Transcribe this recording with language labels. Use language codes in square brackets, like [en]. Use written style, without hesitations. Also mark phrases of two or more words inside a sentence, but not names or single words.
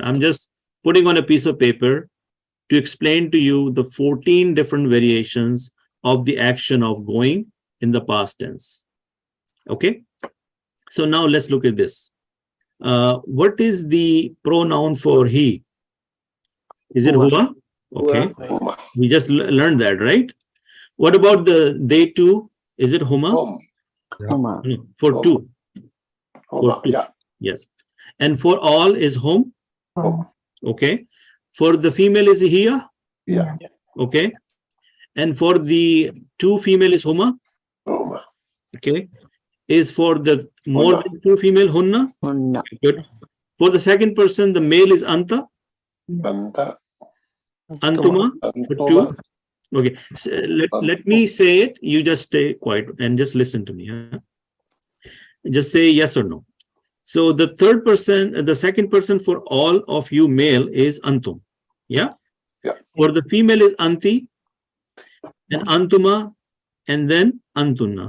[en] I'm just putting on a piece of paper to explain to you the 14 different variations of the action of going in the past tense. Okay. So now let's look at this. What is the pronoun for he? Is it huwa? Okay. Huma. We just learned that, right? What about the they too? Is it huma? Hum. Huma. No, for Hum. two. Huma. two. Yeah. Yes. And for all is home. Hum. Okay. For the female is hiya. Yeah. Okay. And for the two female is huma. Huma. Okay. Is for the more Hunna. than two female hunna. Hunna. Good. For the second person, the male is anta. Anta. Antuma. For two. Antuma. Okay. So let me say it. You just stay quiet and just listen to me. Huh? Just say yes or no. So the third person, the second person for all of you male is antum. Yeah. Yeah. For the female is anti and antuma and then antunna.